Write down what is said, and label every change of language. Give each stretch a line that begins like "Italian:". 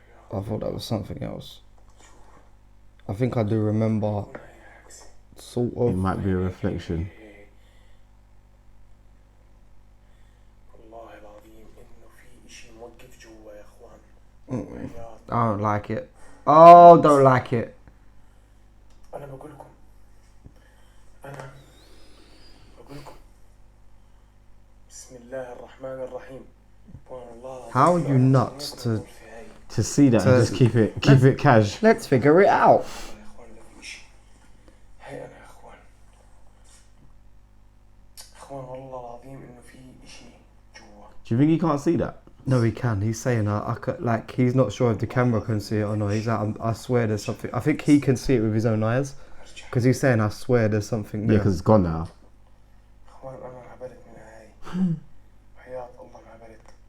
English: I thought that was something else. I think I do remember, sort It of. might be a reflection.
Arabic: والله العظيم إنه في إشي موقف جوا يا إخوان.
English: I don't like it. Oh, don't like it.
Arabic: أنا بقول لكم بسم الله الرحمن الرحيم. والله
English: How are you nuts To see that and just keep it cash. Let's figure it out.
Arabic: يا إخوان لا في إشي. هاي أنا يا إخوان. إخوان والله العظيم إنه في إشي جوا.
English: Do you think he can't see that? No, he can. He's saying, I could, like, he's not sure if the camera can see it or not. He's like, I swear there's something. I think he can see it with his own eyes. Because he's saying, I swear there's something Yeah, there. because it's gone now.
Arabic: إخوان أنا عبرت من هاي. حياة الله عبرت.